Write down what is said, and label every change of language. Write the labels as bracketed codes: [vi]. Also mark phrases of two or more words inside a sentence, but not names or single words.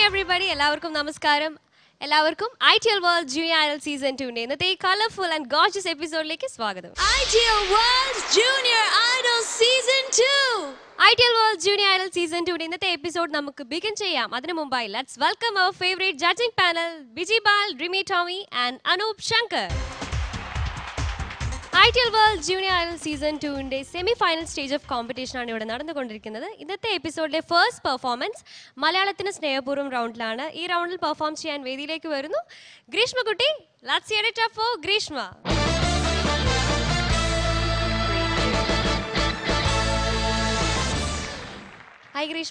[en] everybody. [ml] എല്ലാവർക്കും നമസ്കാരം. എല്ലാവർക്കും ITL World Junior Idol Season 2 ന്റെ ഇന്നത്തെ ഈ [en] colourful and gorgeous [ml] എപ്പിസോഡിലേക്ക് സ്വാഗതം. ITL World Junior Idol Season 2. ITL World Junior Idol Season 2 ന്റെ ഇന്നത്തെ എപ്പിസോഡ് നമുക്ക് ബിഗിൻ ചെയ്യാം. അതിനു മുമ്പായി [en] let's welcome our favorite judging panel, Vijay Bal, Rimi Tommy and Anup Shankar. [ml] ITL World Junior Idol Season 2 ന്റെ [en] semi final stage of competition [ml] ആണ് ഇവിടെ നടന്നുകൊണ്ടിരിക്കുന്നത്. ഇന്നത്തെ എപ്പിസോഡിലെ [en] first performance [ml] മലയാളത്തിന് സ്നേഹപൂർവ്വം റൗണ്ടിലാണ്. ഈ റൗണ്ടിൽ പെർഫോം ചെയ്യാൻ വേദിയിലേക്ക് വരുന്നു ഗ്രീഷ്മകുട്ടി. [en] Let's hear it for Greeshma. Hi Greeshma.